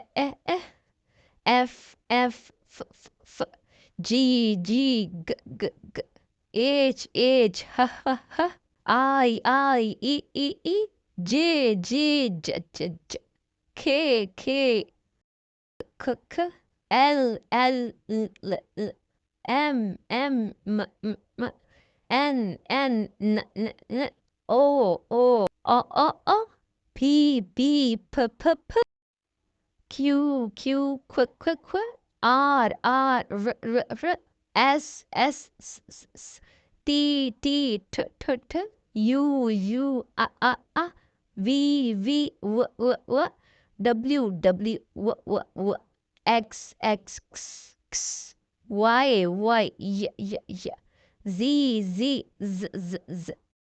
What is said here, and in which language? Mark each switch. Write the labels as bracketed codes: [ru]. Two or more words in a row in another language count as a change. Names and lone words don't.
[en] F, F, F, F, F, G, G, G, G, G, H, H, H, H, H, I, E, J, J, J, J, J, K, K, K, K, L, L, L, L, M, M, M, M, M, N, N, N, N, N, O, P, P, P, P, P, Q, Q, Q, Q, Q, R, R, R, R, R, S, S, S, S, S, T, T, T, T, T, U, U, A, V, V, W, W, W, W, W, W, W, W, X, X, X, X, Y, Y, Y, Y, Y, Z, Z, Z, Z, Z,